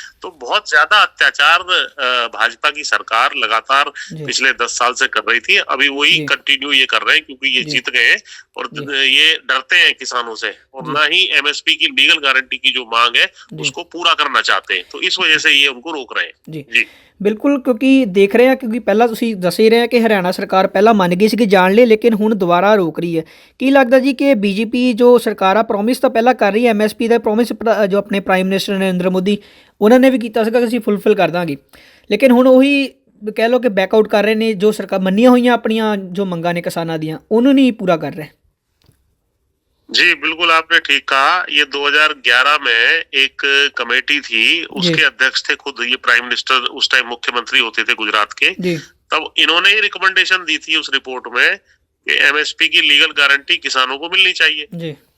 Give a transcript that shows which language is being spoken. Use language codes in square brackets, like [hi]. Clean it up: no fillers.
[hi] तो बहुत ज्यादा अत्याचार भाजपा की सरकार लगातार पिछले 10 साल से कर रही थी, अभी वही कंटिन्यू ये कर रहे हैं क्योंकि ये जीत गए और ये डरते हैं किसानों से और ना ही एमएसपी की लीगल गारंटी की जो मांग है उसको पूरा करना चाहते हैं, तो इस वजह से ये उनको रोक रहे हैं। जी [pa] ਬਿਲਕੁਲ, ਕਿਉਂਕਿ ਦੇਖ ਰਹੇ ਆ, ਕਿਉਂਕਿ ਪਹਿਲਾਂ ਤੁਸੀਂ ਦੱਸ ਹੀ ਰਹੇ ਆ ਕਿ ਹਰਿਆਣਾ ਸਰਕਾਰ ਪਹਿਲਾਂ ਮੰਨ ਗਈ ਸੀ ਕਿ ਜਾਣ ਲਈ, ਲੇਕਿਨ ਹੁਣ ਦੁਬਾਰਾ ਰੋਕ ਰਹੀ ਹੈ। ਕੀ ਲੱਗਦਾ ਜੀ ਕਿ ਬੀਜੇਪੀ ਜੋ ਸਰਕਾਰ ਆ ਪ੍ਰੋਮਿਸ ਤਾਂ ਪਹਿਲਾਂ ਕਰ ਰਹੀ ਹੈ, ਐਮਐਸਪੀ ਦਾ ਪ੍ਰੋਮਿਸ ਜੋ ਆਪਣੇ ਪ੍ਰਾਈਮ ਮਿਨਿਸਟਰ ਨਰਿੰਦਰ ਮੋਦੀ ਉਹਨਾਂ ਨੇ ਵੀ ਕੀਤਾ ਸੀਗਾ ਕਿ ਅਸੀਂ ਫੁੱਲਫਿਲ ਕਰ ਦਾਂਗੇ, ਲੇਕਿਨ ਹੁਣ ਉਹੀ ਕਹਿ ਲਓ ਕਿ ਬੈਕਆਊਟ ਕਰ ਰਹੇ ਨੇ, ਜੋ ਸਰਕਾਰ ਮੰਨੀਆਂ ਹੋਈਆਂ ਆਪਣੀਆਂ ਜੋ ਮੰਗਾਂ ਨੇ ਕਿਸਾਨਾਂ ਦੀਆਂ ਉਹਨੂੰ ਨਹੀਂ ਪੂਰਾ ਕਰ ਰਹੇ। [hi] जी बिल्कुल, आपने ठीक कहा। ये 2011 में एक कमेटी थी, उसके अध्यक्ष थे खुद ये प्राइम मिनिस्टर, उस टाइम मुख्यमंत्री होते थे गुजरात के। तब इन्होंने ही रिकमेंडेशन दी थी उस रिपोर्ट में कि एमएसपी की लीगल गारंटी किसानों को मिलनी चाहिए।